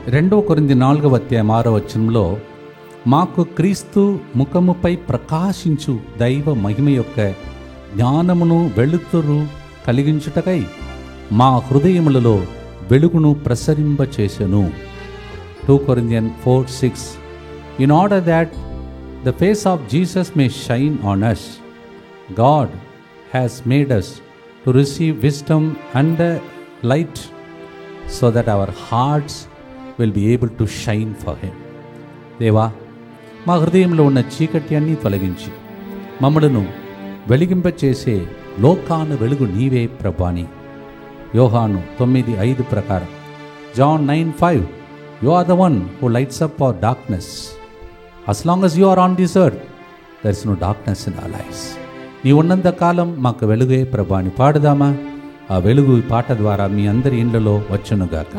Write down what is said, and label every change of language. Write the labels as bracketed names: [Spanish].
[Telugu] 2 కొరింథీ 4:6 మాకు క్రీస్తు ముఖముపై ప్రకాశించు దైవ మహిమ యొక్క జ్ఞానమును వెలుతురు కలిగించుటకై మా హృదయములలో వెలుగును ప్రసరింపచేసెను. [English] 2 Corinthians 4:6 In order that the face of Jesus may shine on us, God has made us to receive wisdom and light, so that our hearts will be able to shine for Him. [Telugu] దేవా, మా హృదయంలో ఉన్న చీకటి అన్నీ తొలగించి మమ్మలను వెలిగింపచేసే లోకాన వెలుగు నీవే ప్రభాని. యోహాను 9:5 ప్రకారం [English] John 9:5 You are the one who lights up our darkness. As long as you are on this earth, there is no darkness in our lives. [Telugu] నీ ఉన్నంత కాలం మాకు వెలుగే ప్రభా అని పాడుదామా? ఆ వెలుగు ఈ పాట ద్వారా మీ అందరి ఇండ్లలో వచ్చునుగాక.